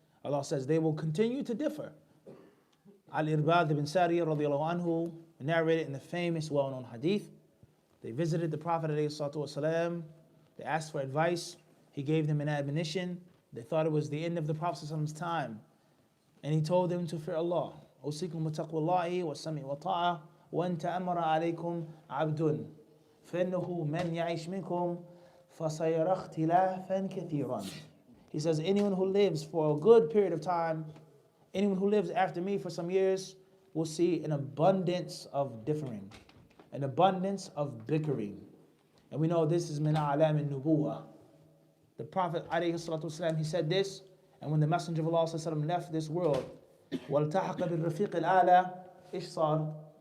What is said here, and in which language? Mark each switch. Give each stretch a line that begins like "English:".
English: Allah says they will continue to differ. Al-Irbad ibn Sariyah radiallahu anhu narrated in the famous well-known hadith. They visited the Prophet ﷺ. They asked for advice. He gave them an admonition. They thought it was the end of the Prophet's time. And he told them to fear Allah.
Arabic: أوصيكم بتقوى الله والسمع والطاعة وأن تأمر عليكم عبد فإنه من يعيش منكم فسيرى اختلافا كثيرا.
English: He says, anyone who lives for a good period of time, anyone who lives after me for some years, will see an abundance of differing, an abundance of bickering. And we know this is min a'lam al-nubuwah. The Prophet ﷺ, he said this, and when the Messenger of Allah ﷺ left this world,
Arabic: وَالْتَحَقَ بِالرَّفِيقِ الْأَعْلَى إِحْصَانٌ.